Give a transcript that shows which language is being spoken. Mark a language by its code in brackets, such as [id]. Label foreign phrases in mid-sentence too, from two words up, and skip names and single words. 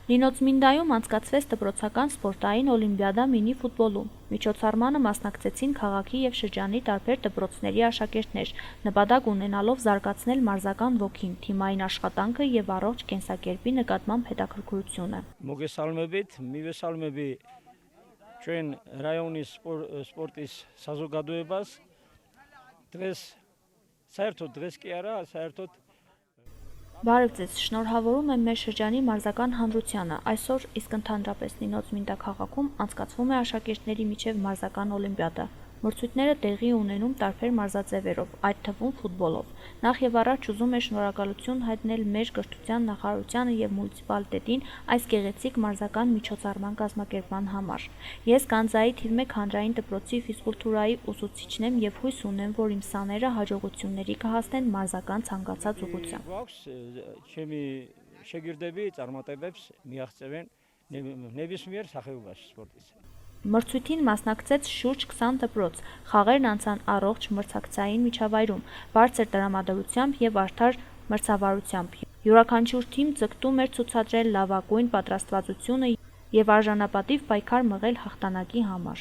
[hy] Լինոց-Մինդայում անցկացվեց դպրոցական սպորտային օլիմպիադա մինի ֆուտբոլում։ Միջոցառմանը մասնակցեցին քաղաքի և շրջանի տարբեր դպրոցների աշակերտներ, նպատակ ունենալով զարգացնել մարզական ոգին, թիմային աշխատանքը և առողջ կենսակերպի նկատմամբ հետաքրքրությունը։ [ka] Մոգեսալմებით მივესალმები ჩვენ რაიონის სპორტის საზოგადოებას. დღეს საერთოდ დღეს კი არა, საერთოდ [hy] Բարև ձեզ, շնորհավորում եմ մեր շրջանի մարզական հանրությանը։ Այսօր իսկ ընդհանրապես Լինոց-Մինդա քաղաքում անցկացվում է աշակերտների միջև մարզական օլիմպիադա։ Մրցույթները տեղի ունենում տարբեր մարզաձևերով, այդ թվում ֆուտբոլով։ Նախ եւ առաջ ուզում եմ շնորհակալություն հայտնել մեր կրթության նախարարությանը եւ մունիցիպալիտետին այս գեղեցիկ մարզական միջոցառման կազմակերպման համար։ Ես Գանձայի թիվ 1 հանրային դպրոցի ֆիզկուլտուրայի ուսուցիչն եմ եւ հույս ունեմ, որ իմ սաները հաջողությունների կհասնեն մարզական ցանկացած ուղղությամբ։ [ka] ჩემი შეგირდები წარმატებებს მიაღწევენ ნებისმიერ სახეობაში სპორტის։ [hy] Մրցույթին մասնակցեց շուրջ 20 դպրոց, խաղերն անցան առողջ մրցակցային միջավայրում, բարձր տրամադրությամբ եւ արդար մրցավարությամբ։ Յուրաքանչյուր թիմ ձգտում էր ցուցադրել լավագույն պատրաստվածությունը եւ արժանապատիվ պայքար մղել հաղթանակի համար։